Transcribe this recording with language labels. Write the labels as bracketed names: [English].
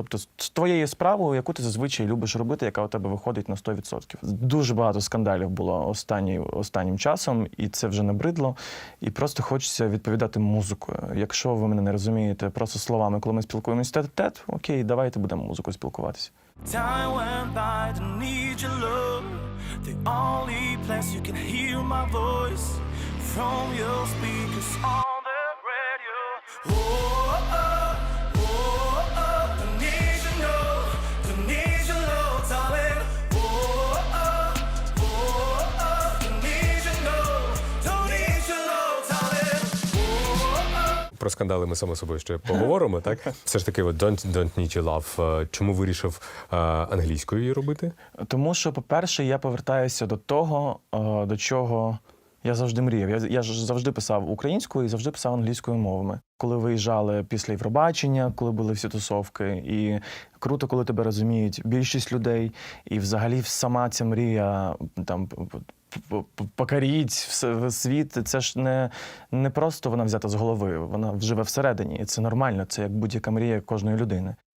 [Ukrainian] Тобто з твоєю справою, яку ти зазвичай любиш робити, яка у тебе виходить на 100%. Дуже багато скандалів було останнім часом, і це вже набридло. І просто хочеться відповідати музикою. Якщо ви мене не розумієте просто словами, коли ми спілкуємося тет-тет, окей, давайте будемо музикою спілкуватися. [English] Time went by, don't need your love. The only place you can hear my voice from your speakers on the radio. Oh, oh, oh, oh, don't need your love, don't need your love, darling. Oh, oh, oh, oh, don't need your love, don't need your love, darling. Oh, oh. [Ukrainian] Про скандали ми само собою ще поговоримо, так? Все ж таки, от [English] don't need your love. [Ukrainian] Чому вирішив англійською її робити? Тому що, по-перше, я повертаюся до того, до чого я завжди мріяв. Я ж завжди писав українською і завжди писав англійською мовами. Коли виїжджали після Євробачення, коли були всі тусовки, і круто, коли тебе розуміють більшість людей, і взагалі сама ця мрія там покоріть світ, це ж не просто вона взята з голови, вона живе всередині, і це нормально, це як будь-яка мрія кожної людини.